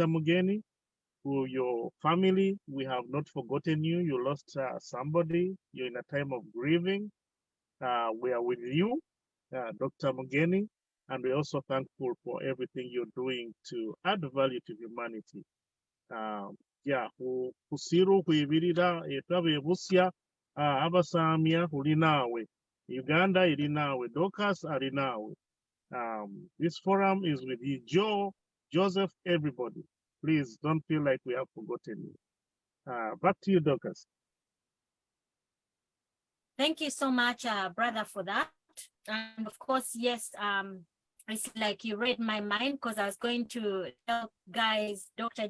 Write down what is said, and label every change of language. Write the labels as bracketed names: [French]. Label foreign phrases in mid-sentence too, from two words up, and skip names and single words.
[English] Mugeni, who your family, we have not forgotten you. You lost somebody. You're in a time of grieving. We are with you, Dr. Mugeni, and we're also thankful for everything you're doing to add value to humanity. Yeah, [Saamia] kusiru kuibirira etabe busya abasamia hulinawe. Uganda ilinawe, Docas alinawe. [English] This forum is with you, Joe, Joseph, everybody. Please don't feel like we have forgotten you. Back to you, Dorcas. Thank you so much, brother, for that. And of course, yes, it's like you read my mind because I was going to tell guys, Dr.